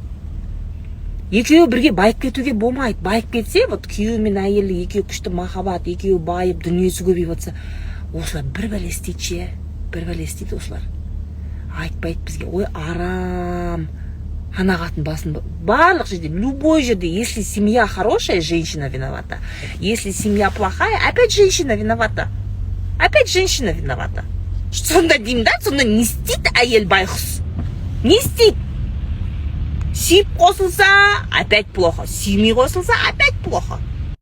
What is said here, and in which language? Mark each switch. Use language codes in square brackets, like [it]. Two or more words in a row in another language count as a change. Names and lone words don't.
[kk] Екеуі бірге байып кетуге болмайды. Байып кетсе, вот күйеуі мен әйелі екеуі күшті махаббат, екеуі байып, дүниесі көбейіп отса, осылар бір бәле істейді ше, бір бәле істейді осылар. Айтпайды бізге, ой арам, ана қатын басын, барлық жерде, любой жерде, [ru] если семья хорошая, женщина виновата. Если семья плохая, опять женщина виновата. Опять женщина виновата. [kk] Сонда деймін да, сонда не істейді әйел байқұс? Не істейді? Сүйіп қосылса, [ru] опять плохо. [kk] Сүймей қосылса, [ru] опять плохо.